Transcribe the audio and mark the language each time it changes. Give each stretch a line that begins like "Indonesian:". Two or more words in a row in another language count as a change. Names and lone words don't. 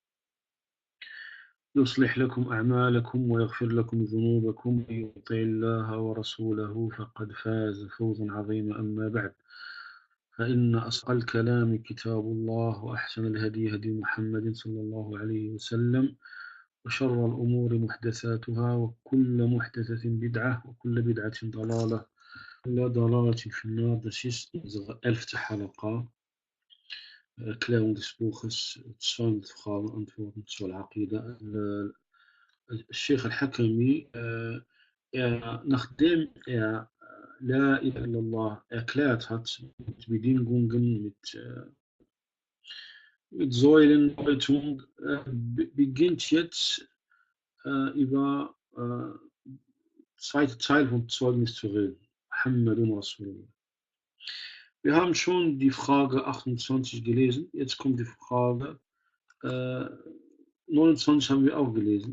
Arabic: يصلح لكم أعمالكم ويغفر لكم ذنوبكم من يطع الله ورسوله فقد فاز فوزا عظيما أما بعد فإن أصدق الكلام كتاب الله وأحسن الهدي هدي محمد صلى الله عليه وسلم وشر الأمور محدثاتها وكل محدثة بدعة وكل بدعة ضلالة كل ضلالة في النار.
German: Das ist unsere 11. Halaqa, Erklärung des Buches 200 Fragen und Antworten zur Aqida. Sheikh al-Hakami, nachdem
Arabic: لا إله إلا الله
German: erklärt hat, mit Bedingungen, mit Säulendeutung, beginnt jetzt über zweite Teil vom Zeugnis zu reden.
Arabic: محمد رسول الله.
German: Wir haben schon die Frage 28 gelesen, jetzt kommt die Frage 29 haben wir auch gelesen.